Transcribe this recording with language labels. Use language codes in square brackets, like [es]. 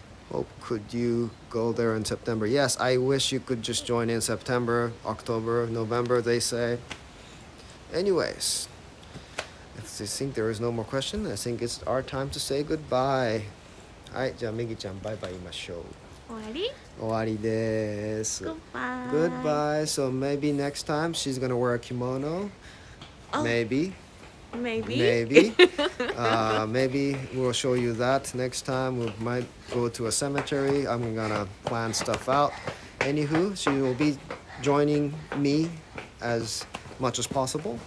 [en] Hope could you go there in September? Yes, I wish you could just join in September, October, November, they say. Anyways, if you think there is no more question, I think it's our time to say goodbye. [ja] はい、じゃあメギちゃんバイバイ言いましょう。終わり終わりです。 [en] Goodbye. Goodbye. So maybe next time she's gonna wear a kimono. Oh. Maybe. Maybe. Maybe. Maybe we'll show you that next time. We might go to a cemetery. I'm gonna plan stuff out. Anywho, she will be joining me as much as possible.